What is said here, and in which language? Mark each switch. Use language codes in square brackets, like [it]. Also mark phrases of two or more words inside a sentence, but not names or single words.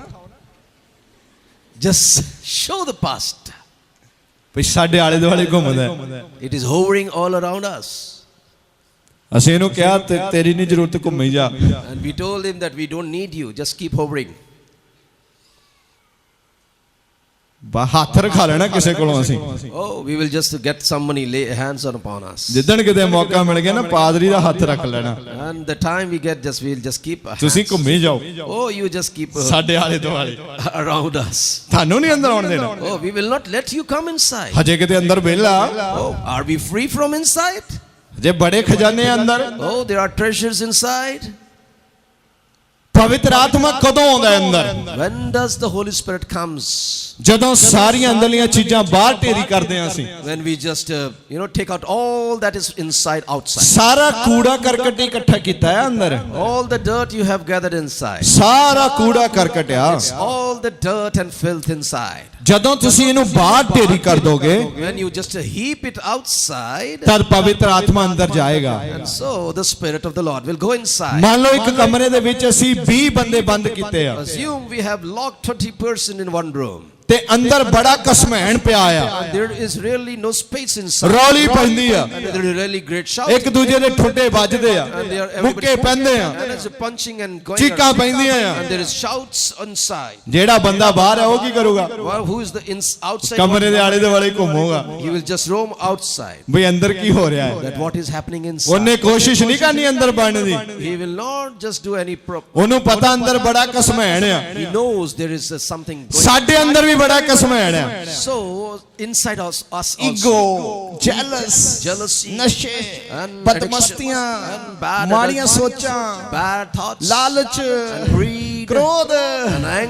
[en] Just show the past. [pa] ਵੀ ਸਾਡੇ ਆਲੇ ਦੁਆਲੇ ਘੁੰਮਦਾ ਹੈ। [en] It is hovering all around us. [pa] ਅਸੀਂ ਇਹਨੂੰ ਕਿਹਾ ਤੇਰੀ ਨਹੀਂ ਜ਼ਰੂਰਤ ਘੁੰਮੀ ਜਾ [en] And we told him that we don't need you. Just keep hovering. [pa] ਹੱਥ ਰਖਾ ਲੈਣਾ ਕਿਸੇ ਕੋਲੋਂ ਅਸੀਂ [en] Oh, we will just get some money, lay hands upon us. [pa] ਜਿੱਦਣ ਕਿਤੇ ਮੌਕਾ ਮਿਲ ਗਿਆ ਨਾ ਪਾਦਰੀ ਦਾ ਹੱਥ ਰੱਖ ਲੈਣਾ [en] And the time we get, we'll just keep [pa] ਤੁਸੀਂ [en] hands. [pa] ਘੁੰਮੀ ਜਾਓ [en] Oh, you just keep [pa] ਸਾਡੇ ਆਲੇ ਦੁਆਲੇ [en] around us. [pa] ਤੁਹਾਨੂੰ ਨਹੀਂ ਅੰਦਰ ਆਉਣ ਦੇਣਾ [en] Oh, we will not let you come inside. [pa] ਹਜੇ ਕਿਤੇ ਅੰਦਰ ਵਿਹਲਾ [en] Oh, are we free from inside? [pa] ਜੇ ਬੜੇ ਖਜ਼ਾਨੇ ਆ ਅੰਦਰ [en] Oh, there are treasures inside. [pa] ਪਵਿੱਤਰ ਆਤਮਾ ਕਦੋਂ ਆਉਂਦਾ ਹੈ ਅੰਦਰ? [en] When does the Holy Spirit comes? [pa] ਜਦੋਂ ਸਾਰੀਆਂ ਅੰਦਰਲੀਆਂ ਚੀਜ਼ਾਂ ਬਾਹਰ ਢੇਰੀ ਕਰਦੇ ਹਾਂ ਅਸੀਂ, [en] When we just take out all that is inside outside. [pa] ਸਾਰਾ ਕੂੜਾ ਕਰਕਟ ਇਕੱਠਾ ਕੀਤਾ ਹੈ ਅੰਦਰ, [en] All the dirt you have gathered inside. [pa] ਸਾਰਾ ਕੂੜਾ ਕਰਕਟ ਆ। [en] All the dirt and filth inside. [pa] ਜਦੋਂ ਤੁਸੀਂ ਇਹਨੂੰ ਬਾਹਰ ਢੇਰੀ ਕਰ ਦੋਗੇ [en] When you just heap it outside, [pa] ਤਦ ਪਵਿੱਤਰ ਆਤਮਾ ਅੰਦਰ ਜਾਏਗਾ। [en] and so the Spirit of the Lord will go inside. [pa] ਮੰਨ ਲਓ ਇੱਕ ਕਮਰੇ ਦੇ ਵਿੱਚ ਅਸੀਂ 20 ਬੰਦੇ ਬੰਦ ਕੀਤੇ ਆ [en] Assume we have locked 20% in one room. [pa] ਤੇ ਅੰਦਰ ਬੜਾ ਕਸਮੈਣ ਪਿਆ ਆ, [en] There is really no space inside. [pa] ਰੌਲੀ ਪੈਂਦੀ ਆ, [en] And there is really great shouting. [pa] ਇੱਕ ਦੂਜੇ ਦੇ ਠੁੱਡੇ ਵੱਜਦੇ ਆ, [en] And they are [pa] ਮੁੱਕੇ ਪੈਂਦੇ ਆ, [en] And there's a punching and going. [pa] ਚੀਕਾਂ ਪੈਂਦੀਆਂ ਆ। [en] And there is shouts inside. [pa] ਜਿਹੜਾ ਬੰਦਾ ਬਾਹਰ ਹੈ ਉਹ ਕੀ ਕਰੂਗਾ? [en] Well, who is the outside? [pa] ਕਮਰੇ ਦੇ ਆਲੇ ਦੁਆਲੇ ਘੁੰਮੂਗਾ [en] He will just roam outside. [pa] ਬਈ ਅੰਦਰ ਕੀ ਹੋ ਰਿਹਾ ਹੈ। [en] That what is happening inside. [pa] ਉਹਨੇ ਕੋਸ਼ਿਸ਼ ਨਹੀਂ ਕਰਨੀ ਅੰਦਰ ਬਣਨ ਦੀ, [en] He will not just do any [pa] ਉਹਨੂੰ ਪਤਾ ਅੰਦਰ ਬੜਾ ਕਸਮੈਣ ਆ। [en] He knows there is something going. [pa] ਸਾਡੇ ਅੰਦਰ ਵੀ ਬੜਾ ਕਸਮੈਣ ਆ। [en] So inside us also. ego, jealous, Jealousy. [pa] ਨਸ਼ੇ, [en] And [pa] ਬਦਮਸਤੀਆਂ, [en] addiction, and bad [pa] ਮਾੜੀਆਂ [en] adultery, [pa] ਸੋਚਾਂ, [en] bad thoughts, [pa] ਲਾਲਚ, [en] and greed, [pa] ਕ੍ਰੋਧ, [en] and anger.